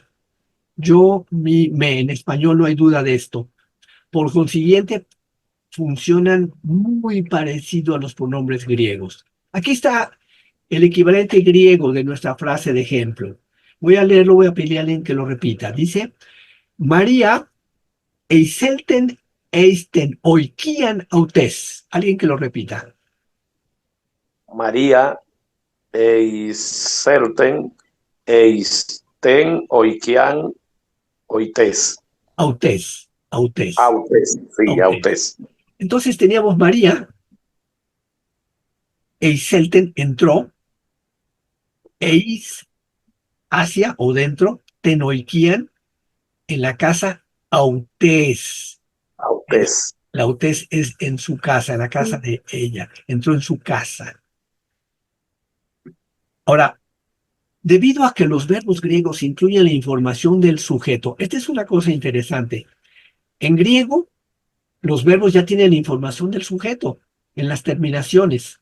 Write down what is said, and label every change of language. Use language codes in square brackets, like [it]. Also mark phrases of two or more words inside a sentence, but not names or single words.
[es] Yo, mi, me, en español no hay duda de esto. Por consiguiente, funcionan muy parecido a los pronombres griegos. Aquí está el equivalente griego de nuestra frase de ejemplo. Voy a leerlo, voy a pedirle a alguien que lo repita. [el] Dice, María εἰσῆλθεν εἰς τὴν οἰκίαν αὐτῆς. [es] Alguien que lo repita. [el] María, Εἰσῆλθεν, εἰς τὴν, οἰκίαν, αὐτῆς. αὐτῆς, αὐτῆς. Autes, sí, Autes. Autes. [es] Entonces teníamos María, eiselten entró, eis hacia o dentro, tenoikian en la casa, [el] autes. Autes. [es] La autes es en su casa, en la casa de ella. Entró en su casa. Ahora, debido a que los verbos griegos incluyen la información del sujeto, esta es una cosa interesante. En griego, los verbos ya tienen la información del sujeto en las terminaciones.